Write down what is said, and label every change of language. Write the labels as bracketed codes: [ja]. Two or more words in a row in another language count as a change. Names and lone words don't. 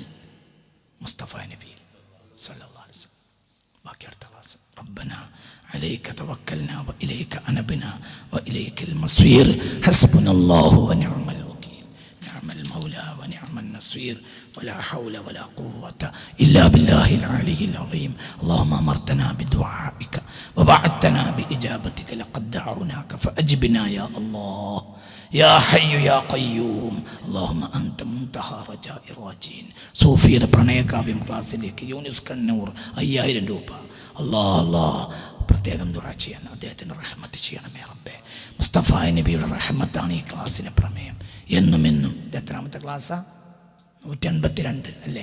[ml] മുസ്തഫ നബിയിൽ [ar] صلى الله عليه وسلم. [ml] ബാക്കി അടുത്ത ക്ലാസ്. [ar] ربنا عليك توكلنا وإليك أنبنا وإليك المصير حسبنا الله ونعم الوكيل نعم المولى ونعم النصير ولا حول ولا قوة إلا بالله العلي العظيم. اللهم أمرتنا بدعائك ووعدتنا بإجابتك لقد دعوناك فأجبنا يا الله يا حي يا قيوم اللهم أنت منتهى رجاء الراجين. [ml] സൂഫിയുടെ പ്രണയകാവ്യം ക്ലാസ്സിലേക്ക് യൂനിസ് കണ്ണൂർ 5000 രൂപ. അല്ലാഹ് പ്രത്യേകം ദുആ ചെയ്യാൻ അദ്ദേഹത്തിന് റഹ്മത്ത് ചെയ്യണമേ റബ്ബേ. മുസ്തഫ നബിയുടെ റഹ്മത്താണ് ഈ ക്ലാസ്സിന് പ്രമേയം. എന്നും എത്രാമത്തെ ക്ലാസ്സാ? 182 അല്ലേ?